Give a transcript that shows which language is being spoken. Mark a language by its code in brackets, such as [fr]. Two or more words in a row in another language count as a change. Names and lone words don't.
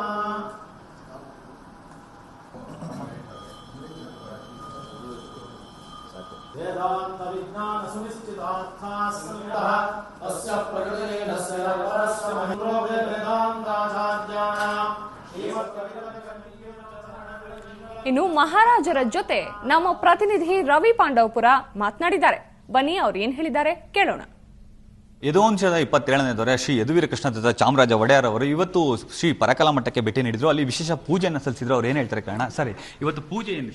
[sa] वेदांत विज्ञान सुनिश्चितार्थास्मितः तस्य प्रकृतिरेधस्य परस्य महिम्रो वेदान्ताचार्याणां श्रीमत्कविकलकण्डिकेन चरणनिलकिङ्गलविन्यस्त [kn] ಇನ್ನು ಮಹಾರಾಜರ ಜೊತೆ ನಮ್ಮ ಪ್ರತಿನಿಧಿ ರವಿ ಪಾಂಡವಪುರ ಮಾತನಾಡಿದ್ದಾರೆ. ಬನ್ನಿ ಅವ್ರು ಏನ್ ಹೇಳಿದ್ದಾರೆ ಕೇಳೋಣ. ಯದುವಂಶದ 27ನೇ ದೊರೆ ಶ್ರೀ ಯದುವೀರ ಕೃಷ್ಣದತ್ತ ಚಾಮರಾಜ ಒಡೆಯರ್ ಅವರು ಇವತ್ತು ಶ್ರೀ ಪರಕಾಲ ಮಠಕ್ಕೆ ಭೇಟಿ ನೀಡಿದ್ರು. ಅಲ್ಲಿ ವಿಶೇಷ ಪೂಜೆಯನ್ನು ಸಲ್ಲಿಸಿದ್ರು. ಅವ್ರು ಏನ್ ಹೇಳ್ತಾರೆ ಕಾರಣ ಸರಿ ಇವತ್ತು ಪೂಜೆ ಏನು